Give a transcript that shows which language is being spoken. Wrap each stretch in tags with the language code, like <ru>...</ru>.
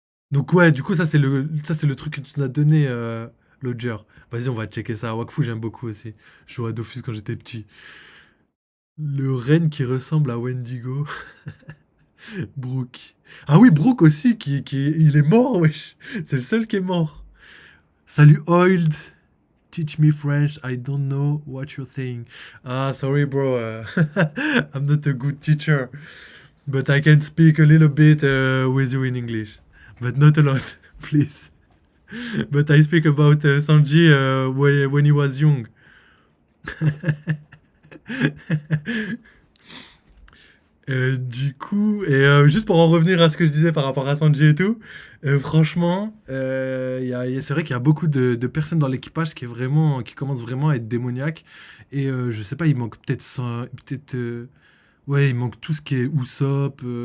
<fr>Donc ouais, du coup ça c'est le truc que tu nous as donné Lodger. Vas-y, on va checker ça. Wakfu, j'aime beaucoup aussi. Je jouais à Dofus quand j'étais petit. Le renne qui ressemble à Wendigo. Brooke. Ah oui, Brooke aussi il est mort, wesh. C'est le seul qui est mort.</fr> <en>Salut Oiled. Teach me French. I don't know what you're saying. Ah, sorry bro. I'm not a good teacher. But I can speak a little bit with you in English. But not a lot, please. But I speak about Sanji when he was young.</en> <fr>Du coup, et juste pour en revenir à ce que je disais par rapport à Sanji et tout, franchement, c'est vrai qu'il y a beaucoup de personnes dans l'équipage qui commencent vraiment à être démoniaques. Et je sais pas, il manque peut-être ça, peut-être, ouais, il manque tout ce qui est Usopp.</fr>